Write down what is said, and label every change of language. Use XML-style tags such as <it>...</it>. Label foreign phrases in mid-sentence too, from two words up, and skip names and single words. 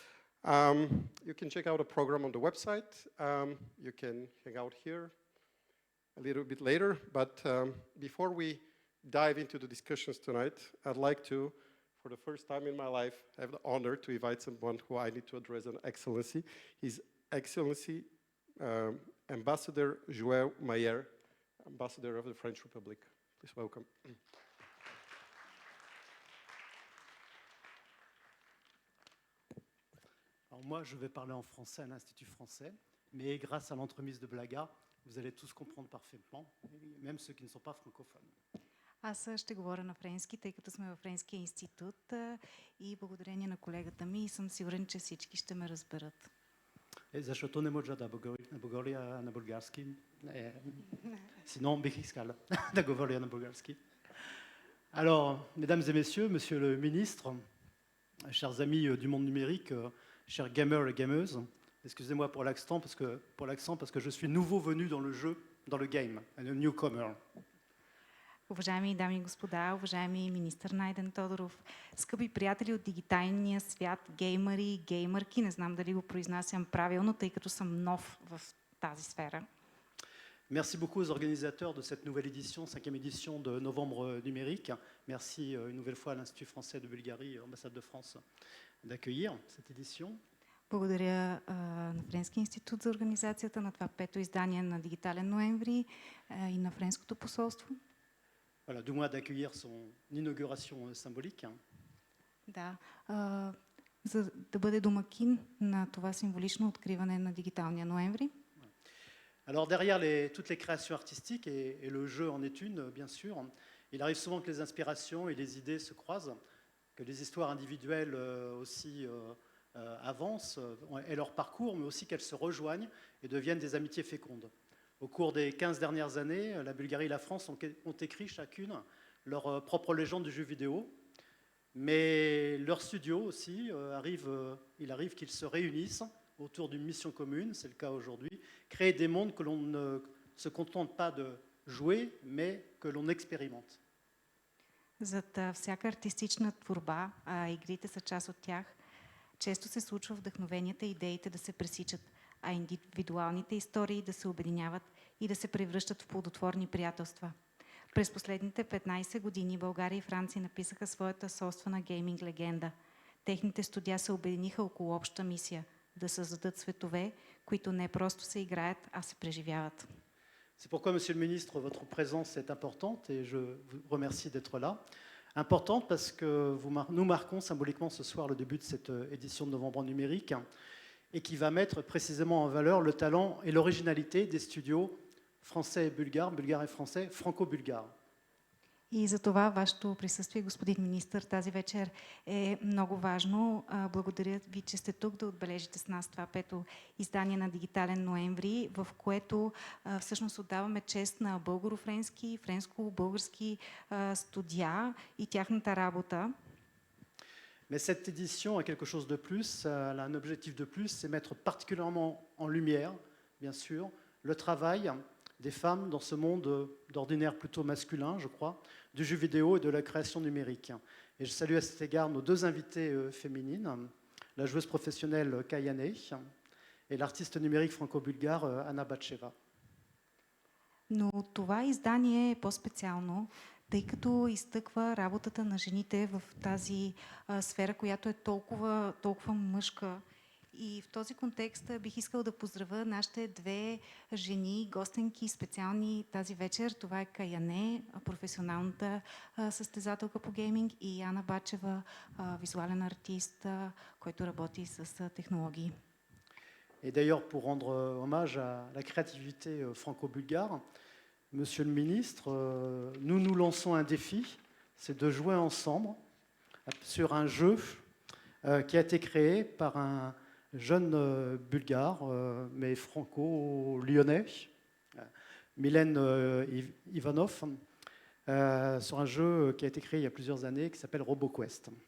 <en>You can check out a program on the website. You can hang out here a little bit later, but before we dive into the discussions tonight, I'd like to, for the first time in my life, have the honor to invite someone who I need to address an excellency. His Excellency Ambassador Joël Mayer, Ambassador of the French Republic. Please welcome.</en> <fr>Alors moi, je vais parler en français à l'Institut français, mais grâce à l'entremise de Blaga, vous allez tous comprendre parfaitement, même ceux qui ne sont pas francophones.</fr> <bg>Аз ще говоря на френски, тъй като сме във Френския институт и благодарение на колегата ми съм сигурен, че всички ще ме разберат. Защото не може да говоря на български. Sinon, бих искал да говоря на български.</bg> <fr>Alors, mesdames et messieurs, monsieur le ministre, chers amis du monde numérique, chers gamers et gameuses, excusez-moi pour l'accent parce que je suis nouveau venu dans le jeu, dans le game, un newcomer.</fr> <bg>Уважаеми дами и господа, уважаеми министър Найден Тодоров, скъпи приятели от дигиталния свят, геймъри и геймърки, не знам дали го произнасям правилно, тъй като съм нов в тази сфера.</bg> <fr>Merci beaucoup aux organisateurs de cette nouvelle édition, 5e édition de Novembre numérique. Merci une nouvelle fois à l'Institut français de Bulgarie, ambassade de France, d'accueillir cette édition.</fr> <bg>Благодаря на Френския институт за организацията на това 5-то издание на Дигитален ноември и на Френското посолство.</bg> <fr>Voilà, du moins d'accueillir son inauguration symbolique.</fr> <bg>Да, за да бъде домакин на това символично откриване на Дигиталния ноември.</bg> <fr>Alors derrière toutes les créations artistiques, et le jeu en est une, bien sûr, il arrive souvent que les inspirations et les idées se croisent, que les histoires individuelles aussi avancent, aient leur parcours, mais aussi qu'elles se rejoignent et deviennent des amitiés fécondes. Au cours des 15 dernières années, la Bulgarie et la France ont écrit chacune leur propre légende du jeu vidéo. Mais leurs studios aussi, il arrive qu'ils se réunissent autour d'une mission commune, c'est le cas aujourd'hui, créer des mondes que l'on ne se contente pas de jouer, mais que l'on expérimente.</fr> <bg>Зад всяка артистична творба, а игрите са част от тях, често се случва вдъхновенията и идеите да се пресичат, а индивидуалните истории да се обединяват и да се превръщат в плодотворни приятелства. През последните 15 години България и Франция написаха своята собствена гейминг легенда. Техните студия се обединиха около обща мисия – да създадат светове, които не просто се играят, а се преживяват.</bg> <fr>C'est pourquoi, Monsieur le Ministre, votre présence est importante et je vous remercie d'être là. Importante parce que nous marquons symboliquement ce soir le début de cette édition de Novembre en numérique et qui va mettre précisément en valeur le talent et l'originalité des studios français et bulgares et français, franco-bulgares.</fr> <bg>И за това вашето присъствие, господин министър, тази вечер е много важно. Благодаря ви, че сте тук да отбележите с нас това пето издание на Дигитален ноември, в което всъщност отдаваме чест на българо-френски, френско-български студия и тяхната работа.</bg> <fr>Mais cette édition a quelque chose de plus, elle a un objectif de plus, c'est mettre particulièrement en lumière, bien sûr, le travail des femmes dans ce monde d'ordinaire plutôt masculin, je crois, du jeu vidéo et de la création numérique. Et je salue à cet égard nos deux invitées féminines, la joueuse professionnelle Kayane et l'artiste numérique franco-bulgare Bacheva.</fr> <bg>Но това издание е по-специално, тъй като изтъква работата на жените в тази сфера, която е толкова мъжка. И в този контекст бих искал да поздравя нашите две жени, гостенки специални тази вечер. Това е Каяне, професионалната състезателка по гейминг, и Ана Бачева, визуален артист, който работи с технологии.</bg> <fr>Et d'ailleurs, pour rendre hommage à la créativité franco-bulgare, Monsieur le Ministre, nous nous lançons un défi, c'est de jouer ensemble sur un jeu qui a été créé par un jeune bulgare, mais franco-lyonnais, Milen Ivanov, sur un jeu qui a été créé il y a plusieurs années qui s'appelle RoboQuest.</fr>